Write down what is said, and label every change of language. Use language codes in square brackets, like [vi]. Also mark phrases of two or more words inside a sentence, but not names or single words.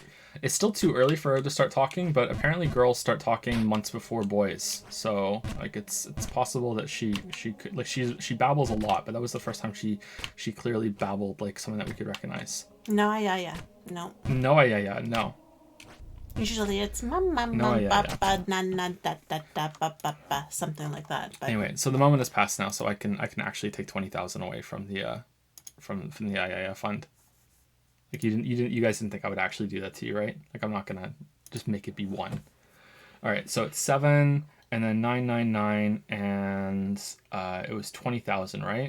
[en] It's still too early for her to start talking, but apparently girls start talking months before boys. So like it's possible that she could, like, she babbles a lot, but that was the first time she clearly babbled like something that we could recognize. No, yeah. No. No, yeah, no. Usually it's mama, papa, na na da da da ba ba ba, something like that. But anyway, so the moment has passed now, so I can actually take 20,000 away from the from the IIF fund. Like you guys didn't think I would actually do that to you, right? Like I'm not gonna just make it be 1. All right, so it's 7 and then 999 and it was 20,000, right?